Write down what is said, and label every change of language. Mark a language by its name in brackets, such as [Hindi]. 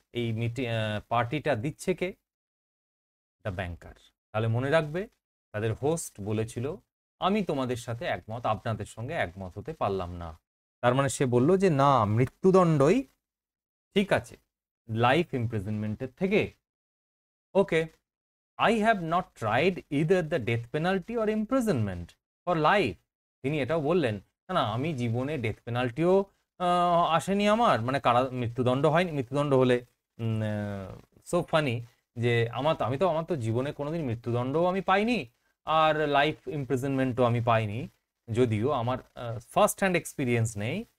[Bangla] এই পার্টিটা দিচ্ছে কে? [English] The banker. [Bangla] তাহলে মনে রাখবে, তাদের হোস্ট বলেছিল আমি তোমাদের সাথে একমত, আপনাদের সঙ্গে একমত হতে পারলাম না। তার মানে সে বলল যে না, মৃত্যুদণ্ডই ঠিক আছে লাইফ ইমপ্রিজনমেন্টের থেকে। [English] Okay, I have not tried either the death penalty or imprisonment for life. [Bangla] তিনি এটাও বললেন না না, আমি জীবনে ডেথ পেনাল্টিও আসেনি আমার, মানে মৃত্যুদণ্ড হয়নি। মৃত্যুদণ্ড হলে [English] so funny [Bangla] যে আমার তো জীবনে কোনোদিন মৃত্যুদণ্ডও আমি পাইনি আর লাইফ ইমপ্রিজনমেন্টও আমি পাইনি, যদিও আমার ফার্স্ট হ্যান্ড এক্সপিরিয়েন্স নেই।